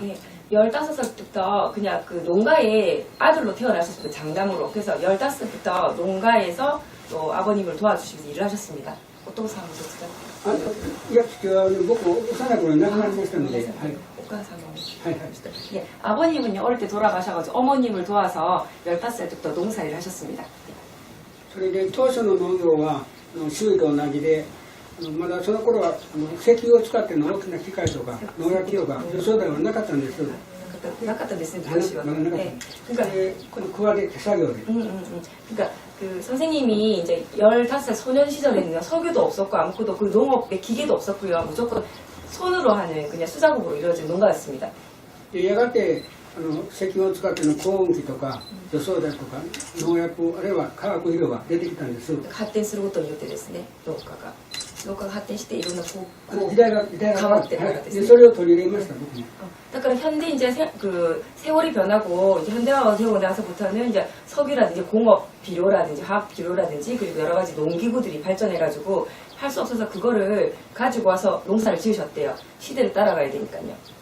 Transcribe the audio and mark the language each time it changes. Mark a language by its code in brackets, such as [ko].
[ko] 예, 15살부터 그냥 그 농가에 아들로 태어나셨어요. 장남으로. 그래서 15살부터 농가에서 또 아버님을 도와주시면서 일을 하셨습니다. 어떤 상황이셨어요? [ja] いや僕幼い頃に亡くなりましたので、はい、 [ko] 어떤 상황이셨어요? [ja] はいはい [ko] 예, 아버님은요 어릴 때 돌아가셔가지고 어머님을 도와서 15살 때부터 농사일을 하셨습니다. [ja] それで当初の農業は周囲と同じでまだその頃は石油を使っての大きな機械とか農薬とか除草剤はなかったんです。なかったですね、当時は。 [ko] 네. 그러니까 [ja] この桑で手作業で [ko] 그러니까 그 선생님이 이제 15살 소년 시절에는 석유도 없었고 아무것도 그 농업에 기계도 없었고요. 무조건 손으로 하는 그냥 수작업으로 이루어진 농가였습니다. [ja] でやがて石油を使っての耕運機とか除草剤とか農薬あるいは化学肥料が出てきたんです。発展することによってですね、農家が発展していろんな時代が変わってるからですね。それを取り入れました僕も。だから [ko] 현대 이제 그 세월이 변하고 이제 현대화가 되고 나서부터는 이제 석유라든지 공업 비료라든지 화학 비료라든지 그리고 여러 가지 농기구들이 발전해가지고 할 수 없어서 그거를 가지고 와서 농사를 지으셨대요. 시대를 따라가야 되니까요.